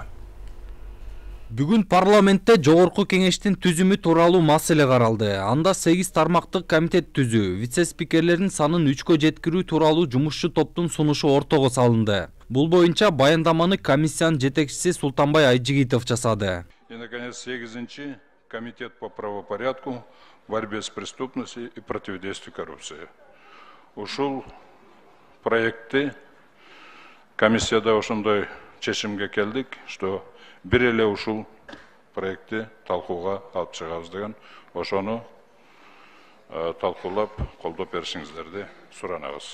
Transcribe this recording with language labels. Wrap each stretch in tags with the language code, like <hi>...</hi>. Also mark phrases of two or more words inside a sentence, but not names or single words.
<ky>Бүгүн парламентте жогорку кеңештин түзүмү тууралуу маселе каралды. Анда 8 тармактык комитет түзүү, вице-спикерлердин санын 3-кө жеткирүү тууралуу жумушчу топтун сунушу ортого салынды. Бул боюнча баяндаманы комиссиянын жетекчиси Султанбай Айжигитов жасады.</ky> <ru>И, наконец, 8-й комитет по правопорядку, борьбе с преступностью и противодействию коррупции.</ru> <ky>Ушул проектти комиссияда ошондой чечимге келдик, что бир эле ушул проектти талкууга алып чыгабыз деген, ошону талкуулап колдоп беришиңиздерди суранабыз.</ky>